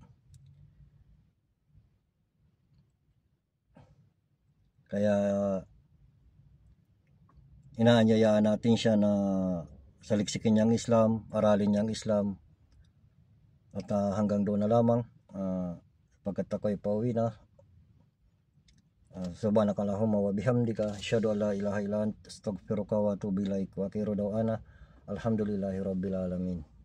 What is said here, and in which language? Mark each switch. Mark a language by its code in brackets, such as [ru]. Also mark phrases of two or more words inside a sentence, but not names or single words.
[tl] Kaya inaanyayaan natin siya na saliksikin niyang Islam, aralin niyang Islam, at hanggang doon na lamang. Pagkat ako'y pauwi na, [ar] سبحانك اللهم وبحمدك أشهد أن لا إله إلا أنت أستغفرك وأتوب إليك. وآخر دعوانا الحمد لله رب العالمين.